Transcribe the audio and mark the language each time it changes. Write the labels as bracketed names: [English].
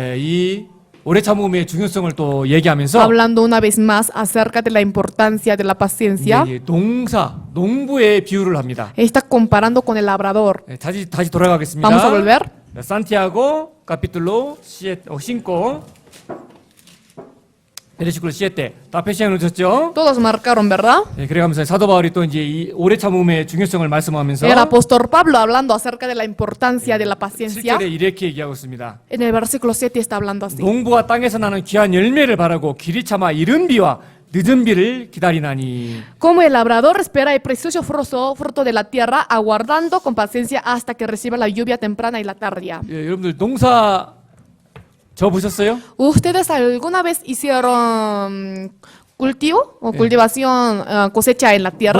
[Korean] 이 오래 참음의 중요성을 또 얘기하면서 [Spanish] hablando una vez más acerca de la importancia de la paciencia, [Korean] 이제 농부의 비유를 합니다. [Spanish] está comparando con el labrador. [Korean] 예, 다시 돌아가겠습니다. [Spanish] Vamos a volver. [Korean] 산티아고 [Spanish] 카피툴로 5 베르시클로 7 [Korean] 다 표시해 놓으셨죠? [Spanish] Todos marcaron, ¿verdad? [Korean] 예, 그래가면서 사도 바울이 또 이제 이 오래 참음의 중요성을 말씀하면서 [Spanish] El apóstol Pablo hablando acerca de la importancia de la paciencia. [Korean] 7절에 이렇게 얘기하고 있습니다. [Spanish] En el versículo 7 está hablando así. [Korean] 농부가 땅에서 나는 귀한 열매를 바라고 길이 참아 이른 비와 늦은 비를 기다리나니. [Spanish] Como el labrador espera el precioso fruto de la tierra, aguardando con paciencia hasta que reciba la lluvia temprana y la tardía. [Korean] 예, 여러분들 농사 저 보셨어요? [Spanish] ¿Ustedes alguna vez hicieron cultivo o cultivación, cosecha en la tierra?